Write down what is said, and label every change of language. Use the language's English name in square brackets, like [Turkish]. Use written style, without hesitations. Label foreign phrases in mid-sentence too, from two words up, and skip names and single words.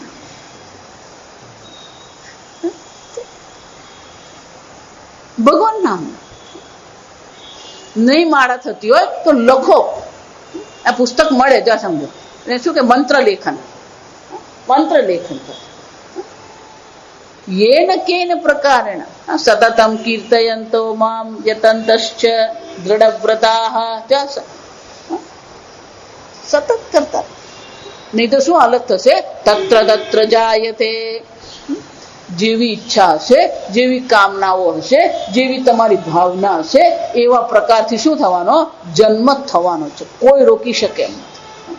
[Gujarati] ભગવાન નામ નહીં માળા થતી હોય તો લખો. આ પુસ્તક મળે. જો સમજો એને શું કે મંત્ર લેખન. મંત્ર લેખન કરો. [Sanskrit] येन केन प्रकारेण सततं कीर्तयन्तो मां यतन्तश्च दृढव्रताः च. [Gujarati] સતત કરતા. નહીં તો શું હાલત થશે? [Sanskrit] तत्र तत्र जायते. [Gujarati] જેવી ઈચ્છા હશે, જેવી કામનાઓ હશે, જેવી તમારી ભાવના હશે, એવા પ્રકારથી શું થવાનો? જન્મ થવાનો છે. કોઈ રોકી શકે એમ નથી.